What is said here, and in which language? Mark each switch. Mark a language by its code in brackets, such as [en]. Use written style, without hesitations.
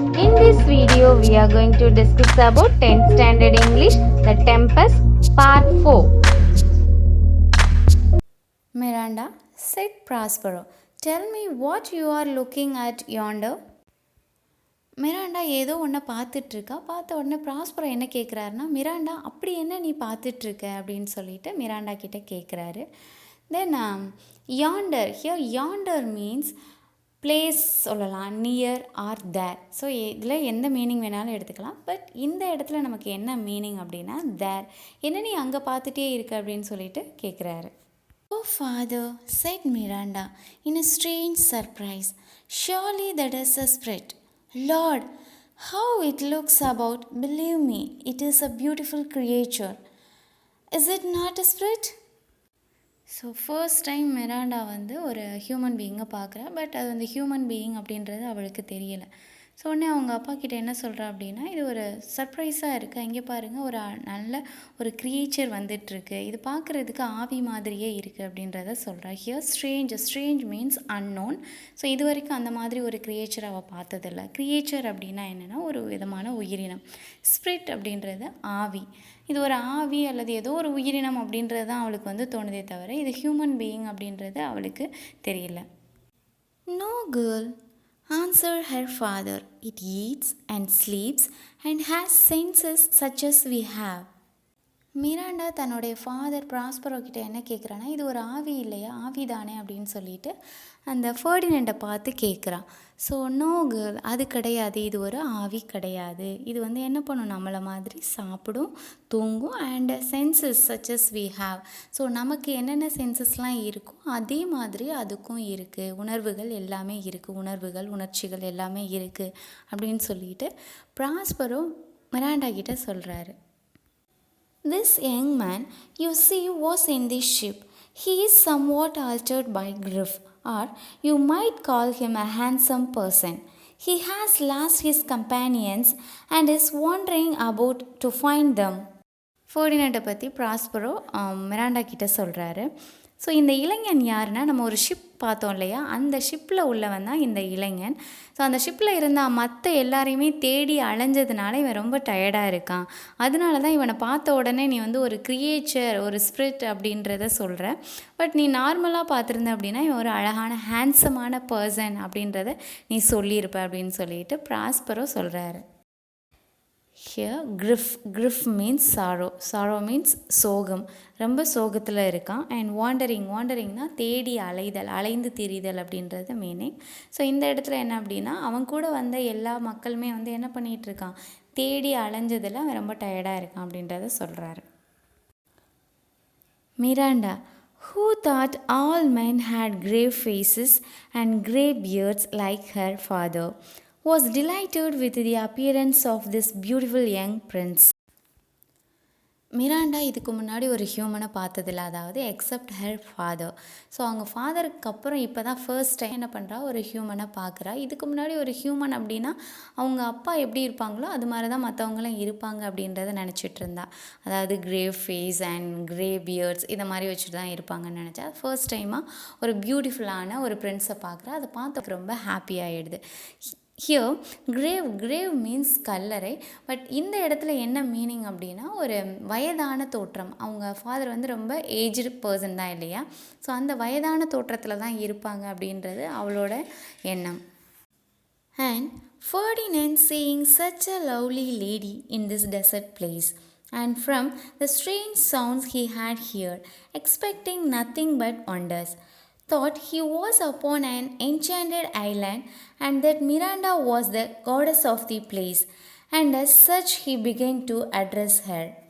[en] In this video, we are going to discuss about 10th Standard English, the Tempest, Part 4. Miranda, said Prospero, tell me what you are looking at yonder. [ta] Miranda ஏதோ ஒன்றை பார்த்துட்ருக்கா. பார்த்த உடனே Prospero என்ன கேட்குறாருன்னா, Miranda அப்படி என்ன நீ பார்த்துட்ருக்க அப்படின்னு சொல்லிட்டு மிராண்டா கிட்டே கேட்குறாரு. [en] then yonder, here yonder means place [ta] சொல்லலாம், [en] Near or there. [ta] ஸோ இதில் எந்த மீனிங் வேணாலும் எடுத்துக்கலாம். பட் இந்த இடத்துல நமக்கு என்ன மீனிங் அப்படின்னா தேர். என்ன நீ அங்கே பார்த்துட்டே இருக்க அப்படின்னு சொல்லிட்டு கேட்குறாரு. [en] Oh father, said Miranda in a strange surprise, surely that is a spirit. Lord, how it looks about, believe me, it is a beautiful creature. Is it not a spirit? [ta] So first time Miranda ஒரு human பீயிங்கை பார்க்குறா. But அது human being அப்படின்றது அவளுக்கு தெரியலை. So உடனே அவங்க அப்பா கிட்டே என்ன சொல்கிறா அப்படின்னா, இது ஒரு சர்ப்ரைஸாக இருக்குது, இங்கே பாருங்கள் ஒரு நல்ல ஒரு க்ரியேச்சர் வந்துட்டுருக்கு, இது பார்க்குறதுக்கு ஆவி மாதிரியே இருக்குது அப்படின்றத சொல்கிறா. [en] Here strange means unknown. [ta] So இது வரைக்கும் அந்த மாதிரி ஒரு க்ரியேச்சர் அவள் பார்த்ததில்ல. க்ரியேச்சர் அப்படின்னா என்னென்னா ஒரு விதமான உயிரினம். ஸ்பிரிட் அப்படின்றது ஆவி. இது ஒரு ஆவி அல்லது ஏதோ ஒரு உயிரினம் அப்படின்றது தான் அவளுக்கு தோணுதே தவிர இது ஹியூமன் பீயிங் அப்படின்றது அவளுக்கு தெரியல. [en] No girl, answered her father, it eats and sleeps and has senses such as we have. [ta] Miranda தன்னுடைய ஃபாதர் ப்ராஸ்பரோ கிட்டே என்ன கேட்குறான்னா, இது ஒரு ஆவி இல்லையா, ஆவி தானே அப்படின்னு சொல்லிட்டு அந்த ஃபர்டினண்டை பார்த்து கேட்குறான். ஸோ [en] no girl, [ta] அது கிடையாது, இது ஒரு ஆவி கிடையாது. இது என்ன பண்ணும், நம்மளை மாதிரி சாப்பிடும், தூங்கும், [en] And senses such as we have. [ta] So நமக்கு என்னென்ன சென்சஸ்லாம் இருக்கும் அதே மாதிரி அதுக்கும் இருக்குது, உணர்வுகள் எல்லாமே இருக்குது, உணர்வுகள் உணர்ச்சிகள் எல்லாமே இருக்குது அப்படின்னு சொல்லிட்டு ப்ராஸ்பரோ மிராண்டா கிட்டே சொல்கிறாரு. [en] This young man, you see, was in this ship. He is somewhat altered by grief, or you might call him a handsome person. He has lost his companions and is wandering about to find them. [ta] ஃபர்டினண்டை பற்றி Prospero Miranda கிட்டே சொல்கிறாரு. So இந்த இளைஞன் யாருன்னா, நம்ம ஒரு ship பார்த்தோம் இல்லையா, அந்த ஷிப்பில் உள்ளவன் தான் இந்த இளைஞன். ஸோ அந்த ஷிப்பில் இருந்தால் மற்ற எல்லாரையுமே தேடி அலைஞ்சதுனால இவன் ரொம்ப டயர்டாக இருக்கான். அதனால தான் இவனை பார்த்த உடனே நீ ஒரு க்ரியேச்சர், ஒரு ஸ்பிரிட் அப்படின்றத சொல்கிற. பட் நீ நார்மலாக பார்த்துருந்த அப்படின்னா இவன் ஒரு அழகான ஹேண்ட்ஸமான பர்சன் அப்படின்றத நீ சொல்லியிருப்ப அப்படின்னு சொல்லிட்டு ப்ராஸ்பரோ சொல்கிறாரு. [en] Here grief means sorrow means [ta] சோகம், ரொம்ப சோகத்தில் இருக்கான். அண்ட் வாண்டரிங்னா தேடி அலைந்து திரிதல் அப்படின்றது மீனிங். ஸோ இந்த இடத்துல என்ன அப்படின்னா, அவன் கூட வந்த எல்லா மக்களுமே என்ன பண்ணிகிட்டு இருக்கான், தேடி அலைஞ்சதில் அவன் ரொம்ப டயர்டாக இருக்கான் அப்படின்றத சொல்கிறாரு. [en] Miranda, who thought all men had grave faces and grey beards like her father, was delighted with the appearance of this beautiful young prince. [ta] Miranda இதுக்கு முன்னாடி ஒரு ஹியூமனை பார்த்ததில்ல, அதாவது [en] Except her father. [ta] ஸோ அவங்க ஃபாதருக்கு அப்புறம் இப்போ தான் ஃபர்ஸ்ட் டைம் என்ன பண்ணுறா, ஒரு ஹியூமனை பார்க்குறா. இதுக்கு முன்னாடி ஒரு ஹியூமன் அப்படின்னா அவங்க அப்பா எப்படி இருப்பாங்களோ அது மாதிரி தான் மற்றவங்களும் இருப்பாங்க அப்படின்றத நினச்சிட்டு இருந்தா. அதாவது [en] grey face and grey beards [ta] இதை மாதிரி வச்சுட்டு தான் இருப்பாங்கன்னு நினச்சா. ஃபர்ஸ்ட் டைமாக ஒரு பியூட்டிஃபுல்லான ஒரு பிரின்ஸை பார்க்குறா. அதை பார்த்து ரொம்ப ஹாப்பியாகிடுது. [en] here grave means [ta] கல்லறை. பட் இந்த இடத்துல என்ன மீனிங் அப்படின்னா ஒரு வயதான தோற்றம். அவங்க ஃபாதர் ரொம்ப ஏஜ்டு பர்சன் தான் இல்லையா. ஸோ அந்த வயதான தோற்றத்தில் தான் இருப்பாங்க அப்படின்றது அவளோட எண்ணம். [en] And Ferdinand seeing such a lovely lady in this desert place, and from the strange sounds he had heard, expecting nothing but wonders, thought he was upon an enchanted island and that Miranda was the goddess of the place, and as such he began to address her.